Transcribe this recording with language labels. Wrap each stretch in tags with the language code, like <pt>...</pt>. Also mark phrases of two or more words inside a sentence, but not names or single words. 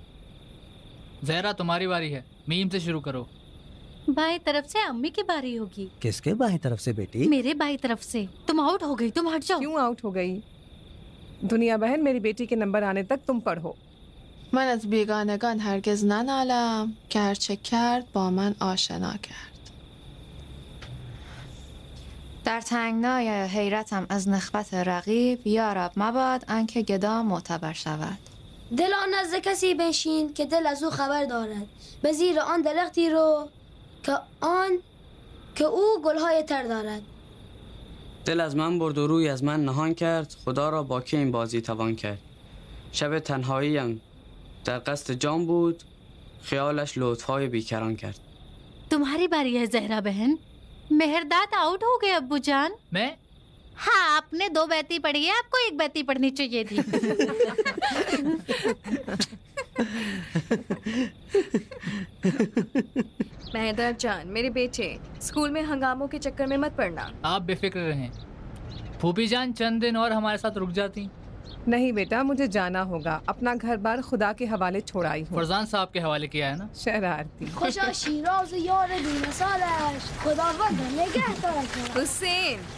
<hi>जहरा तुम्हारी बारी है, मीम से शुरू करो। बाएं तरफ से अम्मी की बारी होगी। किसके बाएं तरफ से बेटी? मेरे बाएं तरफ से। तुम आउट हो गई, तुम हट जाओ। क्यों आउट हो गई? दुनिया बहन, मेरी बेटी के नंबर आने तक तुम पढ़ो।</hi> <fa>من از بیگانگان هرگز ننالم که هرچه کرد با من آشنا کرد. در تنگنای حیرتم از نخوت رقیب یارب مباد آنکه گدا معتبر شود. دل آن نزد کسی بنشین که دل از او خبر دارد، به زیر آن درختی رو که او گلهای تر دارد. دل از من برد و روی از من نهان کرد، خدا را با که این بازی توان کرد. شب تنهاییم در قصد جام بود، خیالش لطفهای بیکران کرد.</fa> <hi>तुम्हारी बारी है जहरा बहन। मेहरदाद आउट हो गए अब्बू जान। मैं? हाँ, आपने 2 बैती पढ़ी है, आपको 1 बैती पढ़नी चाहिए थी। मेहरदाद जान, मेरे बेटे, स्कूल में हंगामों के चक्कर में मत पड़ना। आप बेफिक्र रहें। फूफी जान चंद दिन और हमारे साथ रुक जाती। नहीं बेटा, मुझे जाना होगा, अपना घर बार खुदा के हवाले छोड़ाई हूँ। फरजान साहब के हवाले किया है ना? शरारती।</hi> <fa>خوشا شیراز یار بین سالش خداوند نگهدارد.</fa> <hi>हुसैन,</hi>